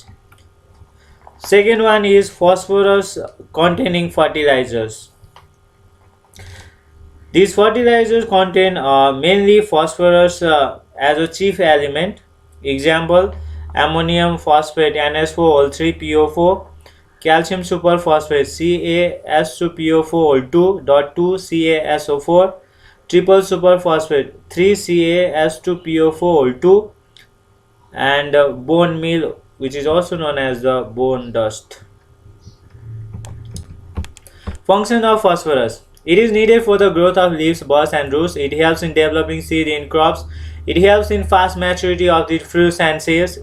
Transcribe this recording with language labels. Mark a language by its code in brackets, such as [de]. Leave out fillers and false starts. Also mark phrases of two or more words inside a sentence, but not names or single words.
[en] Second one is phosphorus containing fertilizers. These fertilizers contain mainly phosphorus as a chief element. Example, ammonium phosphate NH4O3PO4, calcium superphosphate CaS2PO4O2.2 CaSO4, triple superphosphate 3CaS2PO4O2 and bone meal, which is also known as the bone dust. Function of phosphorus. It is needed for the growth of leaves, buds and roots. It helps in developing seed in crops. It helps in fast maturity of the fruits and seeds.